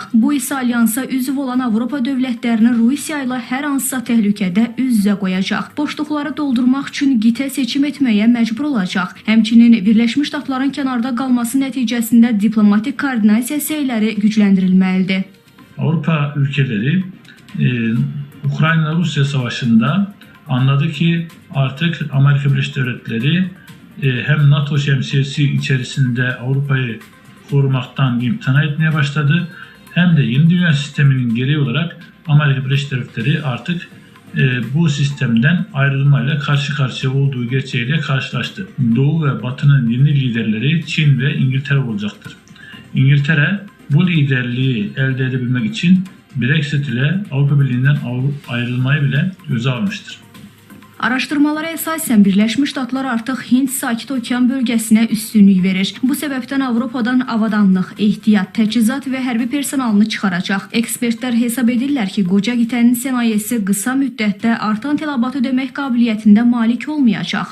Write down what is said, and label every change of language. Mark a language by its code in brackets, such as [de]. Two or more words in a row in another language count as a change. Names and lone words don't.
[az] Bu isə alyansa üzv olan Avropa dövlətlərini Rusiya ilə hər hansısa təhlükədə üz-üzə qoyacaq. Boşluqları doldurmaq üçün qitə seçim etməyə məcbur olacaq. Həmçinin Birləşmiş Ştatların kənarda qalması nəticəsində diplomatik koordinasiya səyləri gücləndirilməlidir. [tr] Avrupa ülkeleri Ukrayna-Rusya savaşında anladı ki artık Amerika Birleşik Devletleri hem NATO şemsiyesi içerisinde Avrupa'yı korumaktan imtina etmeye başladı, hem de yeni dünya sisteminin gereği olarak Amerika Birleşik Devletleri artık bu sistemden ayrılmayla karşı karşıya olduğu gerçeğiyle karşılaştı. Doğu ve Batı'nın yeni liderleri Çin ve İngiltere olacaktır. İngiltere bu liderliği elde edebilmek için Brexit ile Avrupa Birliği'nden ayrılmayı bile göze almıştır. [az] Araşdırmalara əsasən Birləşmiş Ştatlar artıq Hind Sakit Okean bölgəsinə üstünlük verir. Bu səbəbdən Avropadan avadanlıq, ehtiyat, təchizat və hərbi personalını çıxaracaq. Ekspertlər hesab edirlər ki, qoca qitənin sənayesi qısa müddətdə artan tələbat ödəmək qabiliyyətində malik olmayacaq.